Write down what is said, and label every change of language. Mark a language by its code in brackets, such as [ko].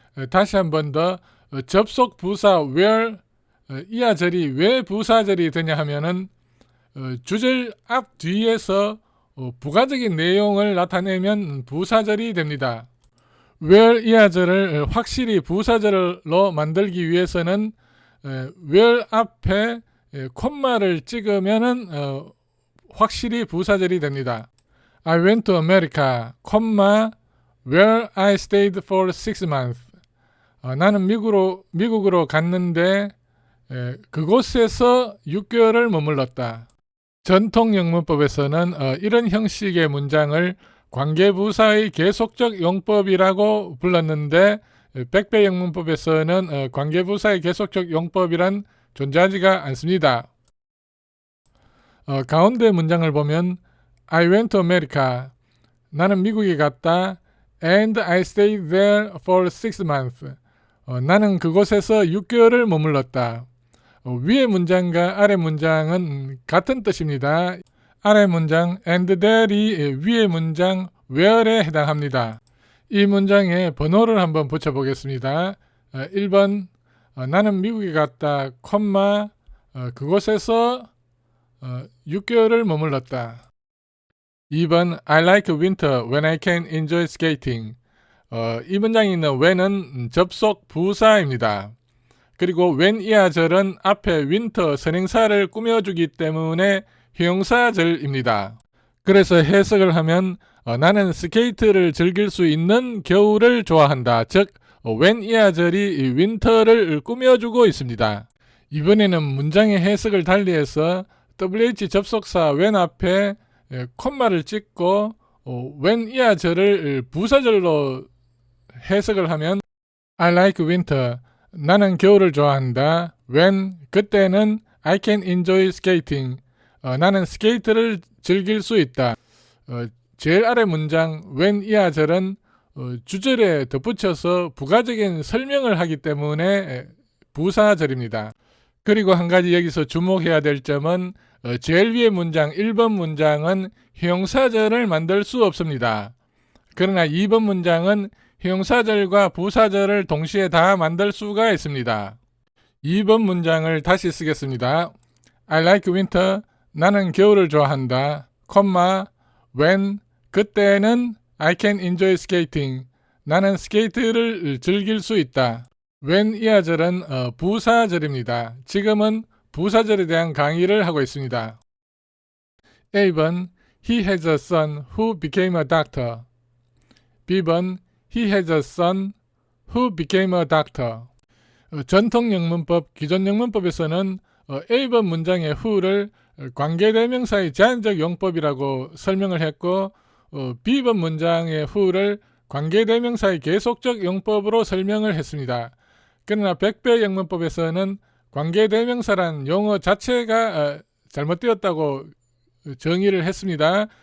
[ko] 다시 한 번 더 접속 부사 where 이하절이 왜 부사절이 되냐 하면은 주절 앞 뒤에서 부가적인 내용을 나타내면 부사절이 됩니다. where 이하절을 확실히 부사절로 만들기 위해서는 where 앞에 콤마를 찍으면은 확실히 부사절이 됩니다. [en] I went to America, where I stayed for 6 months. [ko] 나는 미국으로 갔는데 그곳에서 6개월을 머물렀다. 전통 영문법에서는 이런 형식의 문장을 관계부사의 계속적 용법이라고 불렀는데 백배 영문법에서는 관계부사의 계속적 용법이란 존재하지가 않습니다. 가운데 문장을 보면 [en] I went to America. [ko] 나는 미국에 갔다. [en] And I stayed there for 6 months. [ko] 나는 그곳에서 6개월을 머물렀다. 위의 문장과 아래 문장은 같은 뜻입니다. 아래 문장 and there이 위의 문장 where에 해당합니다. 이 문장에 번호를 한번 붙여보겠습니다. 1번 나는 미국에 갔다, 그곳에서 6개월을 머물렀다. [en] 2번 I like winter when I can enjoy skating. [ko] 이 문장에 있는 when은 접속 부사입니다. 그리고 when 이하절은 앞에 winter 선행사를 꾸며주기 때문에 형용사절입니다. 그래서 해석을 하면 나는 스케이트를 즐길 수 있는 겨울을 좋아한다. 즉 when 이하절이 winter를 꾸며주고 있습니다. 이번에는 문장의 해석을 달리해서 WH 접속사 when 앞에 콤마를 찍고 when 이하절을 부사절로 해석을 하면 [en] I like winter. [ko] 나는 겨울을 좋아한다. [en] when [ko] 그때는 [en] I can enjoy skating. [ko] 나는 스케이트를 즐길 수 있다. 제일 아래 문장 when 이하절은 주절에 덧붙여서 부가적인 설명을 하기 때문에 부사절입니다. 그리고 한 가지 여기서 주목해야 될 점은 제일 위의 문장 1번 문장은 형용사절을 만들 수 없습니다. 그러나 2번 문장은 형용사절과 부사절을 동시에 다 만들 수가 있습니다. 2번 문장을 다시 쓰겠습니다. [en] I like winter. [ko] 나는 겨울을 좋아한다. [en] when [ko] 그때는 [en] I can enjoy skating. [ko] 나는 스케이트를 즐길 수 있다. when 이하절은 부사절입니다. 지금은 부사절에 대한 강의를 하고 있습니다. [en] A번 He has a son who became a doctor. B번 He has a son who became a doctor. [ko] 전통 영문법, 기존 영문법에서는 A번 문장의 who를 관계대명사의 제한적 용법이라고 설명을 했고 B번 문장의 who를 관계대명사의 계속적 용법으로 설명을 했습니다. 그러나 백배 영문법에서는 관계대명사란 용어 자체가 잘못되었다고 정의를 했습니다.